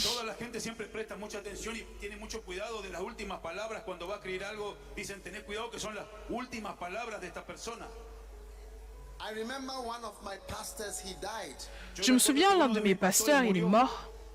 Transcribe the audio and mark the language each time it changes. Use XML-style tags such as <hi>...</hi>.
<es>Toda la gente siempre presta mucha atención y tiene mucho cuidado de las últimas palabras. Cuando va a escribir algo, dicen, tened cuidado que son las últimas palabras de esta persona.</es> <en>I remember one of my pastors, he died.</en> <fr>Je me souviens, l'un de mes pasteurs, il est mort.</fr>